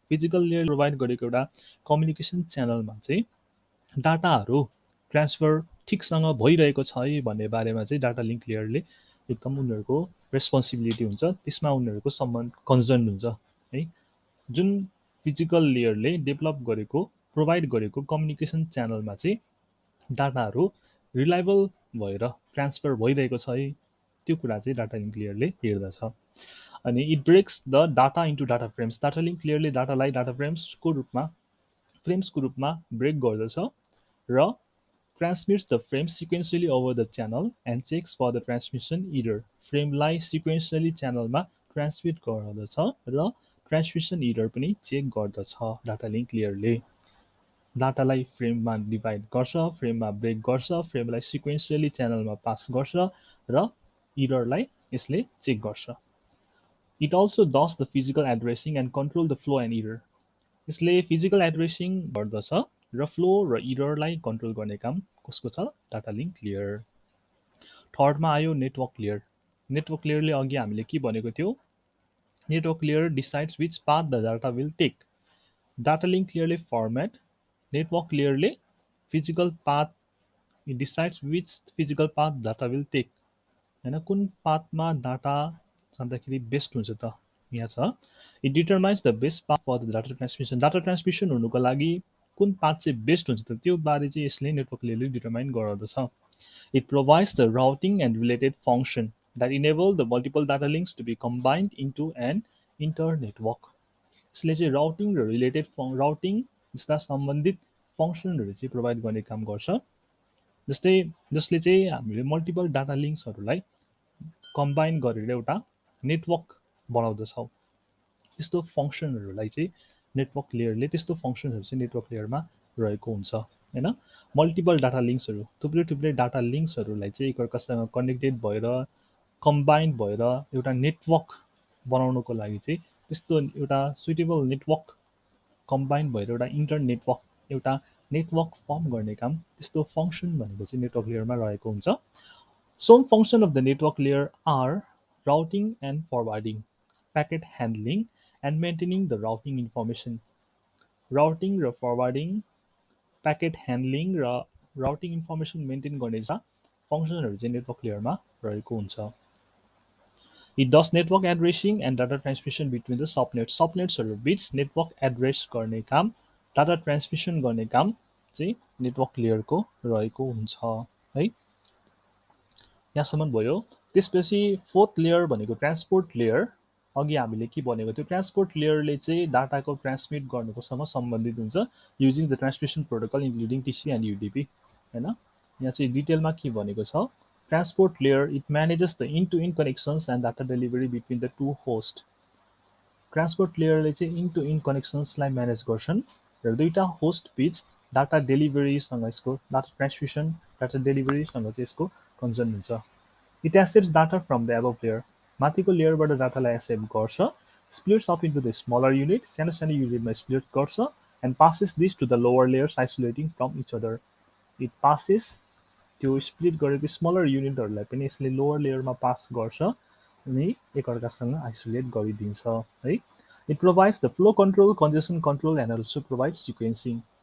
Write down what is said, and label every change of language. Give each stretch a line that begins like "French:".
Nepali: Physical layer provide गरेको एउटा communication च्यानलमा चाहिँ डाटाहरू ट्रान्सफर ठिकसँग भइरहेको छ है भन्ने बारेमा चाहिँ डाटा लिङ्क लेयरले एकदम उनीहरूको रेस्पोन्सिबिलिटी हुन्छ, त्यसमा उनीहरूको सम्बन्ध कन्सर्न हुन्छ है। जुन फिजिकल लेयरले डेभलप गरेको प्रोभाइड गरेको कम्युनिकेसन च्यानलमा चाहिँ डाटाहरू रिलायबल भएर ट्रान्सफर भइरहेको छ है त्यो कुरा चाहिँ डाटा लिङ्क लेयरले हेर्दछ।
English: अनि it breaks the data into data frames.
Nepali: Data link लेयरले डाटालाई data फ्रेम्सको रूपमा ब्रेक गर्दछ र
English: transmits the frame sequentially over the channel and checks for the transmission error.
Nepali: फ्रेमलाई sequentially च्यानलमा ट्रान्समिट गर्दछ र ट्रान्समिसन एरर पनि चेक गर्दछ। Data link लेयरले डाटालाई फ्रेममा divide गर्छ, फ्रेममा brake गर्छ, फ्रेमलाई सिक्वेन्सली च्यानलमा पास गर्छ र एररलाई यसले चेक गर्छ।
English: It also does the physical addressing and control the flow and error.
Nepali: यसले फिजिकल एड्रेसिङ गर्दछ र फ्लो र एररलाई कन्ट्रोल गर्ने काम कसको छ डाटा लिङ्क लेयर। थर्डमा आयो नेटवर्क लेयर। नेटवर्क लेयरले अघि हामीले के भनेको थियो network layer
English: Decides which path the data will take.
Nepali: Data link लेयरले format, network लेयरले physical path
English: decides which physical path data will take
Nepali: हैन। कुन पाथमा डाटा जाँदाखेरि बेस्ट हुन्छ त यहाँ छ।
English: It determines the best path for the data transmission.
Nepali: Data transmission हुनुको लागि कुन पाथ चाहिँ बेस्ट हुन्छ त त्यो बारे चाहिँ यसले नेटवर्क लेयरले डिटरमाइन गराउँदछ।
English: It provides the routing and related function that enable the multiple data links to be combined into an internetwork.
Nepali: यसले चाहिँ राउटिङ र रिलेटेड राउटिङ जस्ता सम्बन्धित फङ्सनहरू चाहिँ प्रोभाइड गर्ने काम गर्छ, जसले चाहिँ हामीले मल्टिपल डाटा लिङ्क्सहरूलाई कम्बाइन गरेर एउटा नेटवर्क बनाउँदछौँ। त्यस्तो फङ्सनहरूलाई चाहिँ नेटवर्क लेयरले त्यस्तो फङ्सनहरू चाहिँ नेटवर्क लेयरमा रहेको हुन्छ हैन। मल्टिपल डाटा लिङ्क्सहरू थुप्रै थुप्रै डाटा लिङ्क्सहरूलाई चाहिँ एकअर्कासँग कनेक्टेड भएर कम्बाइन्ड भएर एउटा नेटवर्क बनाउनको लागि चाहिँ त्यस्तो एउटा सुइटेबल नेटवर्क कम्बाइन्ड भएर एउटा इन्टर नेटवर्क एउटा नेटवर्क फर्म गर्ने काम त्यस्तो फङ्सन भनेको चाहिँ नेटवर्क लेयरमा रहेको हुन्छ।
English: Some functions of the network layer are routing and forwarding, packet handling, and maintaining the routing information.
Nepali: Routing र forwarding, packet handling र routing information maintain गर्ने फङ्सनहरू चाहिँ नेटवर्क लेयरमा रहेको हुन्छ।
English: It does network addressing and data transmission between the subnets.
Nepali: सबनेट्सहरू बीच network address गर्ने काम, डाटा ट्रान्समिसन गर्ने काम चाहिँ नेटवर्क लेयरको रहेको हुन्छ है। यहाँसम्म भयो। त्यसपछि फोर्थ लेयर भनेको ट्रान्सपोर्ट लेयर। अघि हामीले के भनेको थियो, ट्रान्सपोर्ट लेयरले चाहिँ डाटाको ट्रान्समिट गर्नुकोसँग सम्बन्धित हुन्छ
English: Using the transmission protocol including TC and UDP हैन।
Nepali: यहाँ चाहिँ डिटेलमा के भनेको छ,
English: Transport layer it manages the end to end connections and data delivery between the two host.
Nepali: Transport लेयरले चाहिँ इन टु इन कनेक्सन्सलाई म्यानेज गर्छन् र दुईटा होस्ट बीच डाटा डेलिभरीसँग यसको डाटा ट्रान्समिसन डाटा डेलिभरीसँग चाहिँ यसको कन्सर्न हुन्छ।
English: It accepts data from the above layer.
Nepali: माथिको लेयरबाट डाटालाई एक्सेप्ट गर्छ,
English: splits up into the smaller unit,
Nepali: सानो सानो युनिटमा स्प्लिट गर्छ,
English: and passes this to the lower layers isolating from each other. It passes
Nepali: त्यो split गरेको स्मलर युनिटहरूलाई पनि यसले लोवर लेयरमा पास गर्छ अनि एकअर्कासँग आइसोलेट गरिदिन्छ है।
English: It provides the flow control, congestion control and also provides sequencing.